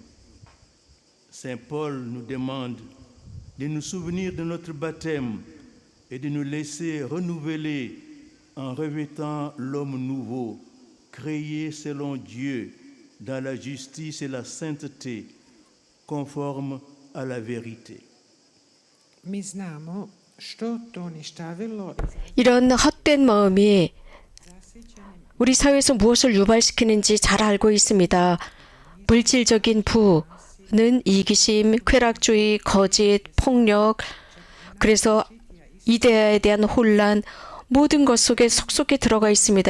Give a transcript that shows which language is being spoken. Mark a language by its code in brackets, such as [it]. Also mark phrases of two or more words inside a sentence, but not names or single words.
[fr] Saint Paul nous demande de nous souvenir de notre baptême et de nous laisser renouveler en revêtant l'homme nouveau, créé selon Dieu dans la justice et la sainteté, conforme à la vérité. [hr] mi znamo što to ništavilo [ko] 이런 헛된 마음이 우리 사회에서 무엇을 유발시키는지 잘 알고 있습니다. 물질적인 부는 이기심, 쾌락주의, 거짓, 폭력, 그래서 이데아에 대한 혼란, 모든 것 속에 속속에 들어가 있습니다.